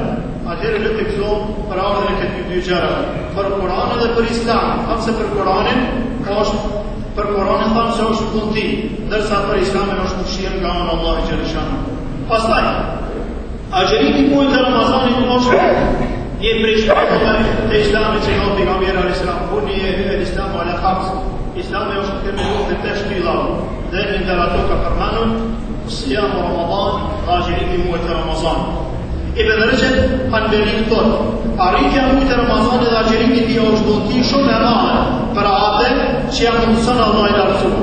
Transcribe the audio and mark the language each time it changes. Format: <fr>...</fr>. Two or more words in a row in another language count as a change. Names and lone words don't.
<sq>Për Kur'anin dhe për Islamin. Thamë se për Kur'anin thamë se është vullneti, ndërsa për Islamin është mëshirë nga ana e Allahut xhaleshanu. Pastaj, agjerimi muaj të Ramazanit është një prej shkallëve të Islamit që nga pejgamberi</sq> <ar>عليه السلام, بني الإسلام على خمس.</ar> <sq>Islami është themeluar në 5 pilla, dhe ndër ato ka përmendur</sq> <ar>صيام رمضان,</ar> <sq>agjerimi muaj të Ramazanit. Ibn Rajab Hanbali thotë, arritja muajit të Ramazanit dhe agjerimi i tij është vullneti shumë e madhe për atë që ja mundson Allahu i lartësuar.</sq>